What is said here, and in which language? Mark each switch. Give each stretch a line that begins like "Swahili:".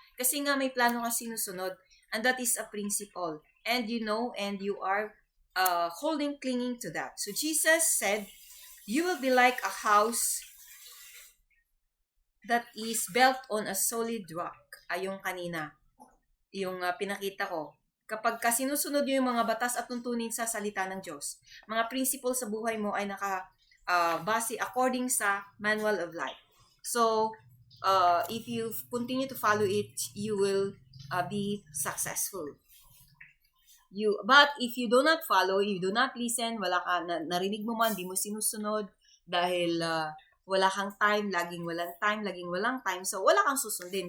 Filipino: Kasi nga may plano ka sinusunod
English: and that is a principle. And you know and you are clinging to that. So Jesus said, you will be like a house that is built on a solid rock.
Filipino: Ay yung kanina, yung pinakita ko. Kapag sinusunod nyo yung mga batas at tuntunin sa salita ng Diyos, mga principles sa buhay mo ay base according sa manual of life.
English: So, if you continue to follow it, you will be successful. But if you do not follow, you do not listen,
Filipino: wala ka, narinig mo man, di mo sinusunod, dahil wala kang time, laging walang time, so wala kang susundin.